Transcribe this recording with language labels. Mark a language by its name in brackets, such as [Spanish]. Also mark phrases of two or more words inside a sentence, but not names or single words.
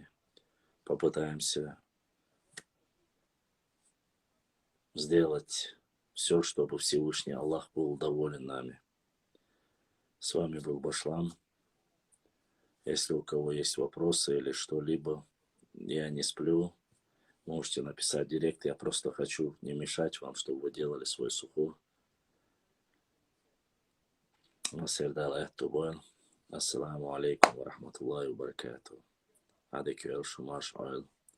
[Russian] Попытаемся сделать все, чтобы Всевышний Аллах был доволен нами. С вами был Башлам. Если у кого есть вопросы или что-либо, я не сплю, можете написать в директ. Я просто хочу не мешать вам, чтобы вы делали свой сухур. [Arabic] السلام عليكم ورحمة الله وبركاته. Адекю эл шумаш ойл.